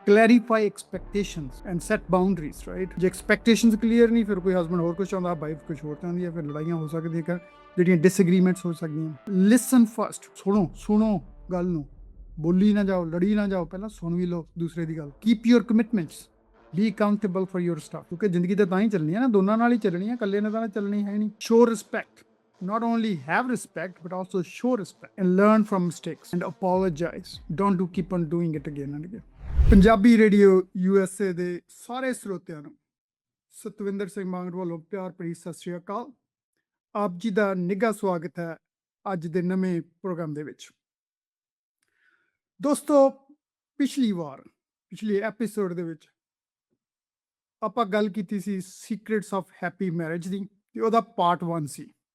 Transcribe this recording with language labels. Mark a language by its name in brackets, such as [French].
[English] clarify expectations and set boundaries, [Punjabi] right. ਜੇ expectations clear ਨਹੀਂ, ਫਿਰ ਕੋਈ ਹਸਬੈਂਡ ਹੋਰ ਕੁਝ ਚਾਹੁੰਦਾ, ਵਾਈਫ ਕੁਝ ਹੋਰ ਚਾਹੁੰਦੀ ਹੈ, ਫਿਰ ਲੜਾਈਆਂ ਹੋ ਸਕਦੀਆਂ, ਜਿਹੜੀਆਂ ਡਿਸਐਗਰੀਮੈਂਟਸ ਹੋ ਸਕਦੀਆਂ। [English] listen first, [Punjabi] ਸੁਣੋ ਗੱਲ ਨੂੰ, ਬੋਲੀ ਨਾ ਜਾਓ, ਲੜੀ ਨਾ ਜਾਓ, ਪਹਿਲਾਂ ਸੁਣ ਵੀ ਲਓ ਦੂਸਰੇ ਦੀ ਗੱਲ। [English] keep your commitments, be accountable for your stuff, [Punjabi] ਕਿਉਂਕਿ ਜ਼ਿੰਦਗੀ ਤਾਂ ਹੀ ਚੱਲਣੀ ਹੈ ਨਾ, ਦੋਨਾਂ ਨਾਲ ਹੀ ਚੱਲਣੀ ਹੈ, ਇਕੱਲੇ ਨਾਲ ਤਾਂ ਚੱਲਣੀ ਹੈ ਨਹੀਂ। [English] Show respect, not only have respect but also show respect and learn from mistakes and apologize, don't keep on doing it again and again। [Punjabi] Punjabi radio USA ਦੇ ਸਾਰੇ ਸਰੋਤਿਆਂ ਨੂੰ ਸਤਵਿੰਦਰ ਸਿੰਘ ਮਾਂਗਰ ਵੱਲੋਂ ਪਿਆਰ ਭਰੀ ਸਤਿ ਸ਼੍ਰੀ ਅਕਾਲ। ਆਪ ਜੀ ਦਾ ਨਿੱਘਾ ਸਵਾਗਤ ਹੈ ਅੱਜ ਦੇ ਨਵੇਂ ਪ੍ਰੋਗਰਾਮ ਦੇ ਵਿੱਚ। ਦੋਸਤੋ, ਪਿਛਲੇ ਐਪੀਸੋਡ ਦੇ ਵਿੱਚ ਆਪਾਂ ਗੱਲ ਕੀਤੀ ਸੀ [English] secrets of happy marriage [Punjabi] ਦੀ, ਤੇ ਉਹਦਾ ਪਾਰਟ 1 ਸੀ।